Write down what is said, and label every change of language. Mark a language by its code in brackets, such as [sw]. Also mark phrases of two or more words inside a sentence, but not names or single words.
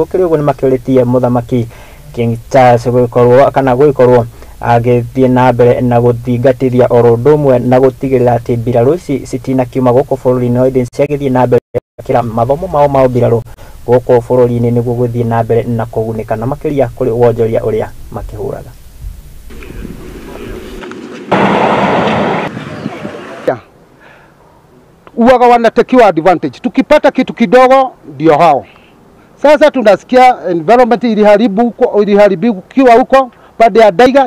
[ki] Gũkĩrĩ ũguo nĩ makĩũrĩtie mũthamaki King Charles gũgĩkorwo agĩthiĩ na mbere na gũthingatithia oro ũndũ ũmwe na gũtigĩrĩra atĩ mbirarũ ici citinakiuma gũkũ bũrũri-inĩ hĩndĩ ciagĩthiĩ na mbere kĩra mathomo mao ma mbirarũ gũkũ bũrũri-inĩ nĩguo gũthiĩ na mbere na kũgunĩka na makĩria kũrĩ wonjoria ũrĩa makĩhũraga. [sw] Uwaga wanatekiwa advantage. Tukipata kitu kidogo ndio hao. Sasa tunasikia environment iliharibiwa huko baada ya daiga.